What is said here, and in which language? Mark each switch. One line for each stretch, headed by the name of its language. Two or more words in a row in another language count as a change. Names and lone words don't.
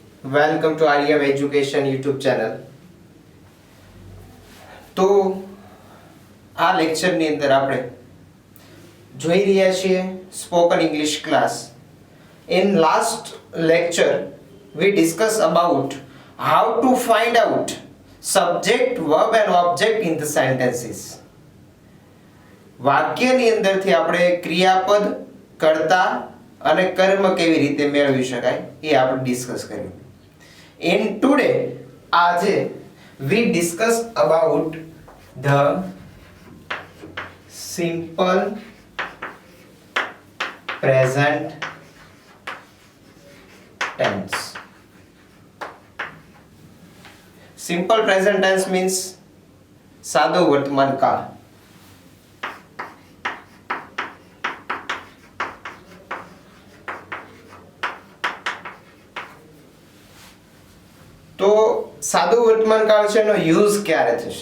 English: welcome to Aryam Education YouTube channel.
Gujarati: તો આ લેક્ચરની અંદર આપણે જોઈ રહ્યા છીએ
English: spoken English class. In last lecture we discussed about how to find out subject, verb and object in the sentences.
Gujarati: વાક્યની અંદરથી આપણે ક્રિયાપદ, કર્તા અને કર્મ કેવી રીતે મેળવી શકાય એ આપણે ડિસ્કસ કર્યું.
English: In today આજે we discuss about the simple present tense. Simple present tense means
Gujarati: સાદો વર્તમાન કાળ. તો સાદો વર્તમાન કાળ છે એનો યુઝ ક્યારે થશે?